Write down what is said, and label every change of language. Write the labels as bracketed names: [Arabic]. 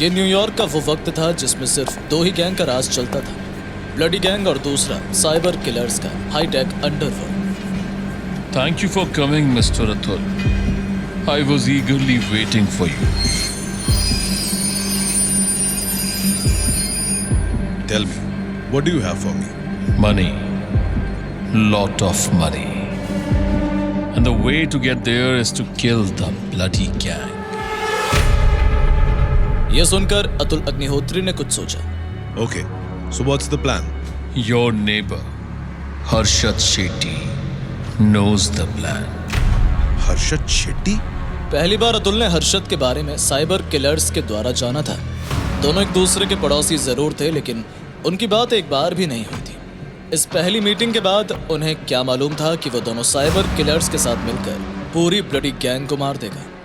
[Hindi] ये न्यूयॉर्क का वो वक्त था जिसमें सिर्फ 2 ही गैंग का राज चलता था, ब्लडी गैंग और दूसरा साइबर किलर्स का hi tech underworld. [English] Thank you for coming mister Atul. I was eagerly waiting for you. Tell me, what do you have for me? Money. Lot of money. And the way to get there is to kill the bloody gang. [Hindi] ये सुनकर अतुल अग्निहोत्री ने कुछ सोचा। [English] Okay, so what's the plan? Your neighbor, Harshad Shetty, knows the plan. [Hindi] Harshad Shetty? पहली बार अतुल ने हर्षद के बारे में साइबर किलर्स के द्वारा जाना था। दोनों एक दूसरे के पड़ोसी जरूर थे, लेकिन उनकी बात एक बार भी नहीं हुई थी। इस पहली मीटिंग के बाद उन्हें क्या मालूम था कि वो दोनों साइबर किलर्स के साथ मिलकर पूरी ब्लडी गैंग को मार देगा।